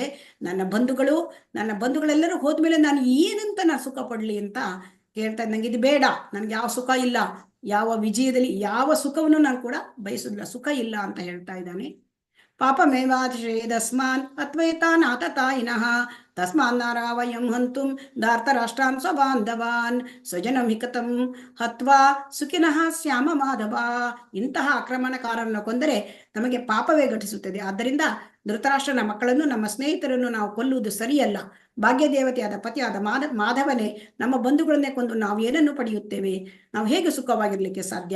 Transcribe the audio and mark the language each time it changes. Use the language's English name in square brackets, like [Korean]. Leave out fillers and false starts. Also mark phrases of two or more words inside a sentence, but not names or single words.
[Kannada] ನನ್ನ ಬಂಧುಗಳೆಲ್ಲರೂ ಹೋದ್ಮೇಲೆ ನಾನು ಏನಂತ ನಾನು ಸುಖ ಪಡ್ಲಿ ಅಂತ ಹೇಳ್ತಾ ಇದ್ದ. ನಂಗೆ ಇದು ಬೇಡ, ನನ್ಗೆ ಯಾವ ಸುಖ ಇಲ್ಲ, ಯಾವ ವಿಜಯದಲ್ಲಿ ಯಾವ ಸುಖವನ್ನು ನಾನು ಕೂಡ ಬಯಸುದಿಲ್ಲ, ಸುಖ ಇಲ್ಲ ಅಂತ ಹೇಳ್ತಾ ಇದ್ದಾನೆ. [Sanskrit] ಪಾಪಮೇವಾಶ್ರಯೇದಸ್ಮಾನ್ ಅತ್ವೇತಾನ್ ಆತತಾಯಿನಃ ತಸ್ಮಾನ್ನಾರ ವಯಂ ಹಂತುಂ ಧಾರ್ತರಾಷ್ಟ್ರಾನ್ ಸ್ವಬಾಂಧವಾನ್ ಸ್ವಜನಂ ಹಿಕತಂ ಹತ್ವಾ ಸುಖಿನಃ ಸ್ಯಾಮ ಮಾಧವ. [Kannada] ಇಂತಹ ಆಕ್ರಮಣಕಾರರನ್ನು ಕೊಂದರೆ ನಮಗೆ ಪಾಪವೇ ಘಟಿಸುತ್ತದೆ. ಆದ್ದರಿಂದ ಧೃತರಾಷ್ಟ್ರನ ಮಕ್ಕಳನ್ನು, ನಮ್ಮ ಸ್ನೇಹಿತರನ್ನು ನಾವು ಕೊಲ್ಲುವುದು ಸರಿಯಲ್ಲ. ಭಾಗ್ಯದೇವತೆಯಾದ ಪತಿಯಾದ ಮಾಧವನೇ ನಮ್ಮ ಬಂಧುಗಳನ್ನೇ ಕೊಂದು ನಾವು ಏನನ್ನು ಪಡೆಯುತ್ತೇವೆ? ನಾವು ಹೇಗೆ ಸುಖವಾಗಿರ್ಲಿಕ್ಕೆ ಸಾಧ್ಯ?